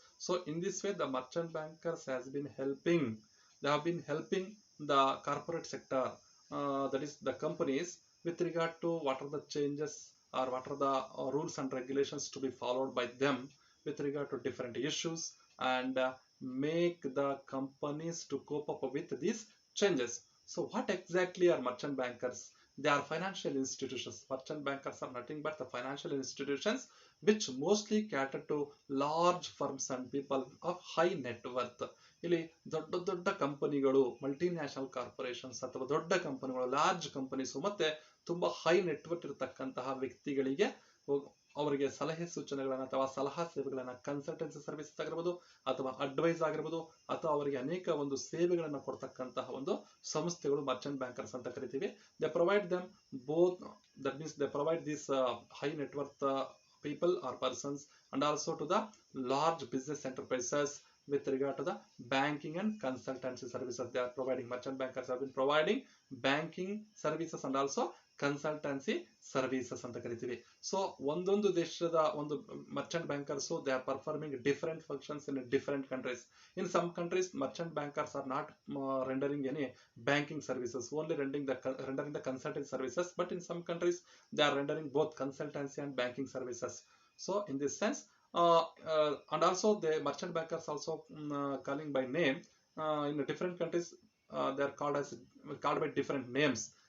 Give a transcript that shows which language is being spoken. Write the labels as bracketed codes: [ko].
[en] So in this way, the merchant bankers have been helping the corporate sector, that is the companies, with regard to what are the changes or what are the rules and regulations to be followed by them with regard to different issues, and make the companies to cope up with these changes. So what exactly are merchant bankers? They are financial institutions. Merchant bankers are nothing but the financial institutions which mostly cater to large firms and people of high net worth. [kn] ಇಲ್ಲಿ ದೊಡ್ಡ ದೊಡ್ಡ ಕಂಪನಿಗಳು, multinational corporations ಅಥವಾ ದೊಡ್ಡ ಕಂಪನಿಗಳು, large companies ಮತ್ತೆ ತುಂಬಾ high network ಇರತಕ್ಕಂತಹ ವ್ಯಕ್ತಿಗಳಿಗೆ ಅವರಿಗೆ ಸಲಹೆ ಸೂಚನೆಗಳನ್ನ ಅಥವಾ ಸಲಹಾ ಸೇವೆಗಳನ್ನ, ಕನ್ಸಲ್ಟೆನ್ಸಿ ಸರ್ವಿಸಸ್ ಆಗಿರ್ಬೋದು ಅಥವಾ ಅಡ್ವೈಸ್ ಆಗಿರ್ಬೋದು ಅಥವಾ ಅವರಿಗೆ ಅನೇಕ ಒಂದು ಸೇವೆಗಳನ್ನ ಕೊಡ್ತಕ್ಕಂತಹ ಒಂದು ಸಂಸ್ಥೆಗಳು ಮರ್ಚೆಂಟ್ ಬ್ಯಾಂಕರ್ಸ್ ಅಂತ ಕರಿತೀವಿ. [en] They provide them both, that means they provide this high net worth people or persons and also to the large business enterprises with regard to the banking and consultancy services they are providing. Merchant bankers have been providing banking services and also consultancy services [kn] ಅಂತ ಕರಿತೀವಿ. So ಒಂದೊಂದು ದೇಶದ ಒಂದು [en] Merchant bankers they are performing different functions in different countries. In some countries merchant bankers are not rendering any banking services, only rendering the consulting services, but in some countries they are rendering both consultancy and banking services. So in this sense, and also the merchant bankers also calling by name, in different countries they are called by different names.